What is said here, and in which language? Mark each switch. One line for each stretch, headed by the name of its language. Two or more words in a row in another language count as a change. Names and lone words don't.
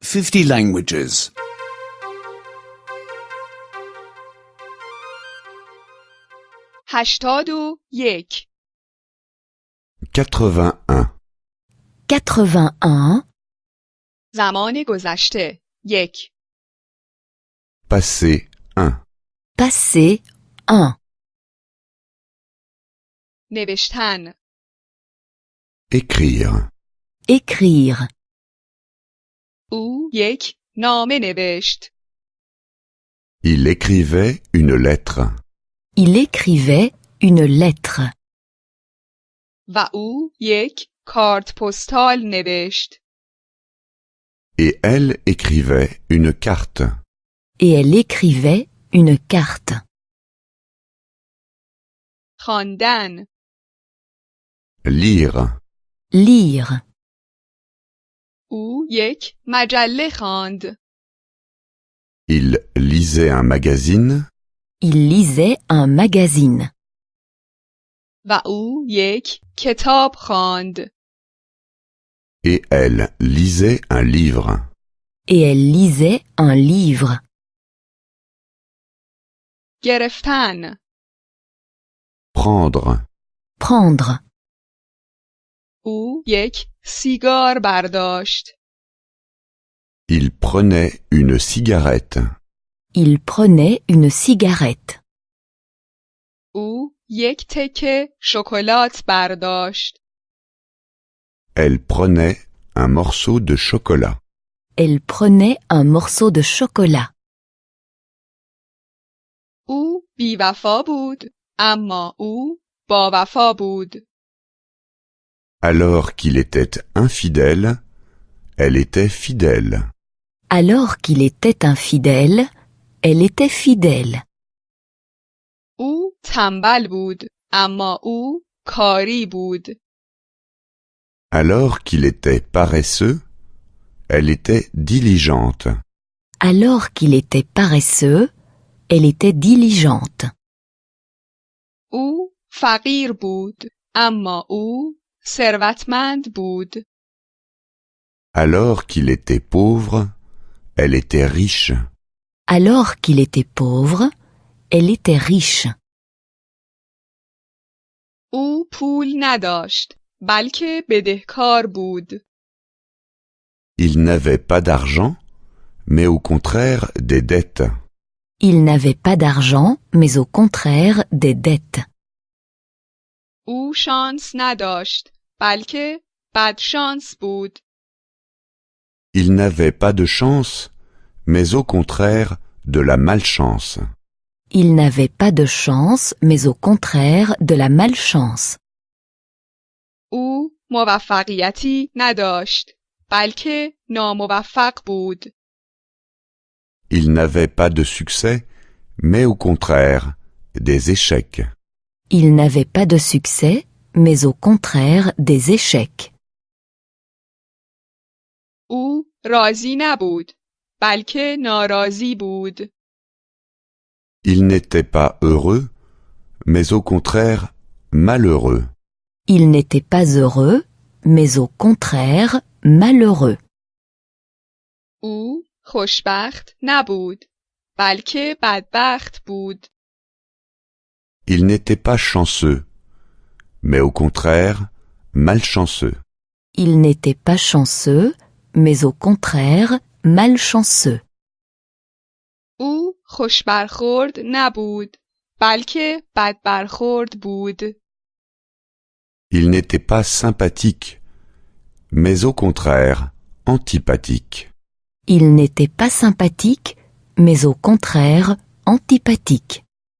English: 50 languages. 81 81. 81.
Persian: زمان گذشته 1
French: Passé 1. Passé 1.
Persian: نوشتن
French: Écrire. Écrire.
Persian: او 1 نامه نوشت
French: Il écrivait une lettre. Il écrivait une lettre.
Persian: و او 1 کارت پستال نوشت
French: Et elle écrivait une carte. Et elle écrivait une carte.
Persian: خواندن
French: Lire. Lire.
Persian: او 1 مجله خواند
French: Il lisait un magazine. Il lisait un magazine.
Persian: و او 1 کتاب خواند
French: Et elle lisait un livre. Et elle lisait un livre.
Persian: گرفتن
French: Prendre. Prendre.
Persian: او 1 سیگار برداشت
French: Il prenait une cigarette. Il prenait une cigarette.
Persian: او 1 تکه شکلات برداشت
French: Elle prenait un morceau de chocolat. Elle prenait un morceau de chocolat.
Persian: او بی‌وفا بود اما او با وفا بود
French: Alors qu'il était infidèle, elle était fidèle. Alors qu'il était infidèle, elle était fidèle.
Persian: او تنبل بود اما او کاری بود
French: Alors qu'il était paresseux, elle était diligente. Alors qu'il était paresseux, elle était diligente.
Persian: او فقیر بود اما او ثروتمند بود
French: Alors qu'il était pauvre, elle était riche. Alors qu'il était pauvre, elle était riche.
Persian: او پول نداشت بلکه بدهکار بود
French: Il n'avait pas d'argent, mais au contraire des dettes. Il n'avait pas d'argent, mais au contraire des dettes.
Persian: او شانس نداشت بلکه بدشانس بود
French: Il n'avait pas de chance, mais au contraire de la malchance. Il n'avait pas de chance, mais au contraire de la malchance.
Persian: او موفقیتی نداشت بلکه ناموفق بود
French: Il n'avait pas de succès, mais au contraire des échecs. Il n'avait pas de succès, mais au contraire des échecs.
Persian: او راضی نبود بلکه ناراضی بود
French: Il n'était pas heureux, mais au contraire malheureux. Il n'était pas heureux, mais au contraire malheureux.
Persian: او خوشبخت نبود بلکه بدبخت بود
French: Il n'était pas chanceux, mais au contraire malchanceux. Il n'était pas chanceux, mais au contraire malchanceux.
Persian: او خوشبرخورد نبود بلکه بدبرخورد بود
French: Il n'était pas sympathique, mais au contraire antipathique. Il n'était pas sympathique, mais au contraire antipathique.